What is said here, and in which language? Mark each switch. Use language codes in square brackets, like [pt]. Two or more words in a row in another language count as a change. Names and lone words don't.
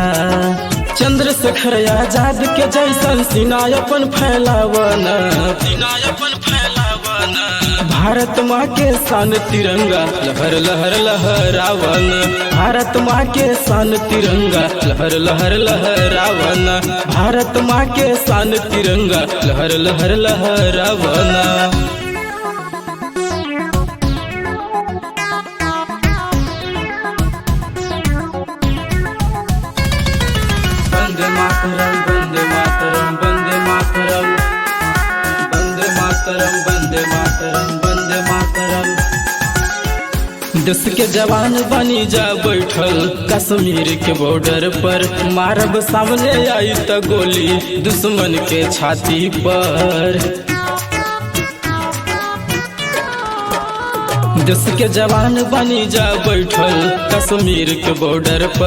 [bho] चंद्रशेखर आजाद के जैसन सिनायपन फैलावना। भारत माँ के शान तिरंगा लहर लहर लहरावाना। भारत माँ के शान तिरंगा लहर लहर लहरावाना। भारत माँ के शान तिरंगा लहर लहर लहरावाना। [sa] वंदे मातरम वंदे मातरम वंदे मातरम वंदे मातरम वंदे मातरम वंदे मातरम। [bho] देश के जवान बनी जा बैठल कश्मीर के बॉर्डर पर। मारब सामने आई त गोली दुश्मन के छाती पर। देश के जवान बनी जा बैठल कश्मीर के बॉर्डर पर।